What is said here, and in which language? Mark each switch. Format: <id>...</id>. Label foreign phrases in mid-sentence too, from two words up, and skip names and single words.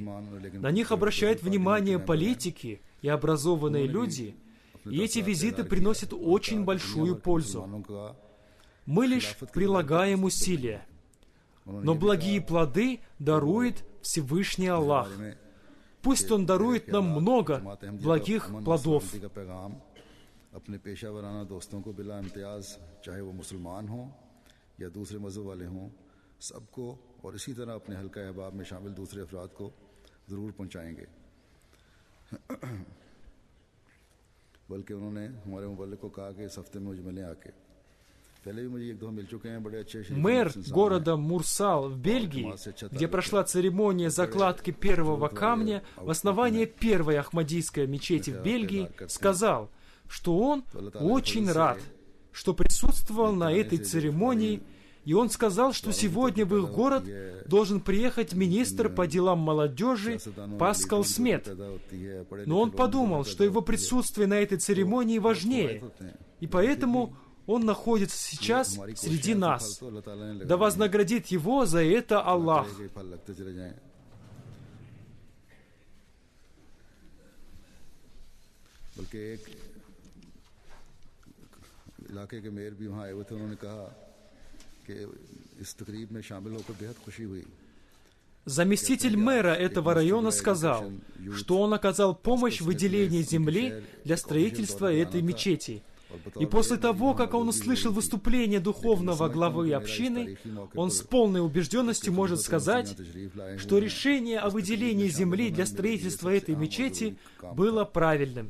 <ru>На них обращают внимание политики и образованные люди, и эти визиты приносят очень большую пользу. Мы лишь прилагаем усилия, но благие плоды дарует Всевышний Аллах. Пусть Он дарует нам много благих плодов.</ru> <ur>یا دوسرے مذہب والے ہوں، سب کو اور اسی طرح اپنے حلقہ احباب میں شامل دوسرے افراد کو ضرور پہنچائیں گے. بلکہ انہوں نے ہمارے مبلغ کو کہا کہ اس ہفتے میں مجھے ملیں آ کے. پہلے بھی مجھے ایک دو مل چکے ہیں، بڑے اچھے.</ur> <ru>Мэр города Мурсал в Бельгии, где прошла церемония закладки первого камня в основании первой ахмадийской мечети в Бельгии, сказал, что он очень рад, что присутствовал на этой церемонии, и он сказал, что сегодня в их город должен приехать министр по делам молодежи Паскал Смет. Но он подумал, что его присутствие на этой церемонии важнее, и поэтому он находится сейчас среди нас. Да вознаградит его за это Аллах.</ru> <ur>علاقے کے میئر بھی وہاں آئے ہوئے تھے، انہوں نے کہا کہ اس تقریب میں شامل ہو کر بے حد خوشی ہوئی.</ur> <ru>Заместитель мэра этого района сказал, что он оказал помощь в выделении земли для строительства этой мечети. И после того, как он услышал выступление духовного главы общины, он с полной убежденностью может сказать, что решение о выделении земли для строительства этой мечети было правильным.</ru>